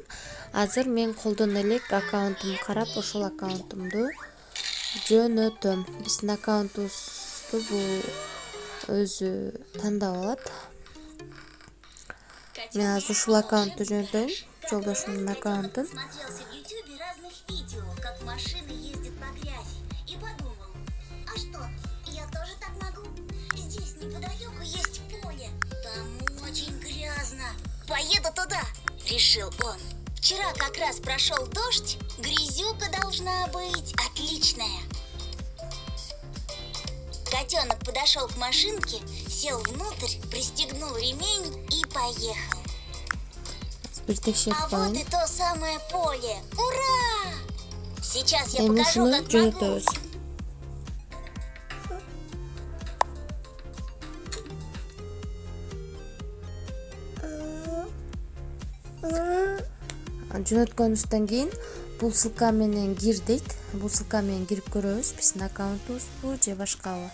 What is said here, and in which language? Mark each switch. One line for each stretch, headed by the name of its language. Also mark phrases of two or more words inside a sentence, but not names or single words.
Kyrgyz: Азыр мен колдоно элек аккаунтумду карап, ошол аккаунтумду жөнөтөм. Биздин аккаунтубузду бул өзү тандап алат. Мен азыр ушул аккаунтту жөнөтөйүн. Жолдошумдун аккаунтун.
Russian: Смотрелся в YouTube разных видео, как машины ездят по грязи, и подумал, а что, я тоже так могу? Здесь неподалеку есть поле, там очень грязно. Поеду туда, решил он. Вчера как раз прошел дождь, грязюка должна быть отличная. Котенок подошел к машинке, сел внутрь, пристегнул ремень и поехал. А вот и то самое поле. Ура! Сейчас я покажу, как могу.
Kyrgyz: Жөнөткөнүбүздөн кийин бул ссылка менен кир дейт. Бул ссылка менен кирип көрөбүз биздин аккаунтубузбу же башкабы.